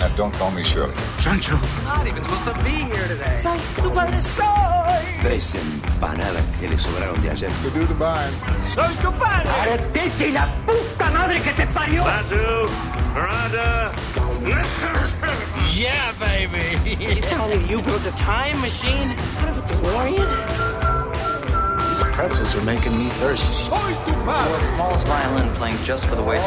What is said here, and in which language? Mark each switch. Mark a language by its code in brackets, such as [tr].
[en] Now don't call me Shirley. Sancho. Not even supposed to be here today. [es] Soy tu padre, soy. Tres empanadas que le sobraron de ayer. [en] You do the buying. [es] Soy tu padre. Arrepiente y la puta madre que te parió. Sancho. Miranda. [en] Yeah, baby. You tell me you built a time machine out of a DeLorean? Pretzels are making me thirsty. [es] Soy tu padre. [en] The smallest violin playing just for the waitress.